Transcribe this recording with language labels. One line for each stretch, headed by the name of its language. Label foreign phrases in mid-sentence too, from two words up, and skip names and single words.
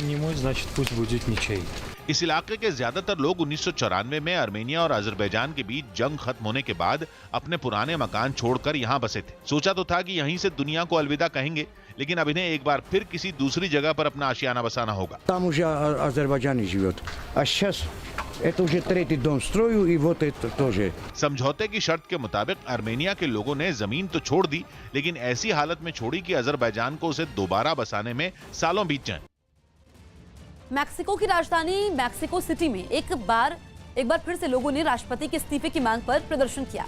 Hindi: इस इलाके के ज्यादातर लोग 1994 में आर्मेनिया और अजरबैजान के बीच जंग खत्म होने के बाद अपने पुराने मकान छोड़कर यहाँ बसे थे। सोचा तो था कि यहीं से दुनिया को अलविदा कहेंगे, लेकिन अब इन्हें एक बार फिर किसी दूसरी जगह पर अपना आशियाना बसाना होगा।
Russian: Там уже азербайджанец живет, а сейчас это уже третий дом строю и вот это тоже।
Hindi: समझौते की शर्त के मुताबिक आर्मेनिया के लोगों ने जमीन तो छोड़ दी, लेकिन ऐसी हालत में छोड़ी कि अजरबैजान को उसे दोबारा बसाने में सालों बीत जाएं। मैक्सिको की राजधानी मैक्सिको सिटी में एक बार फिर से लोगों ने राष्ट्रपति के इस्तीफे की मांग पर प्रदर्शन किया।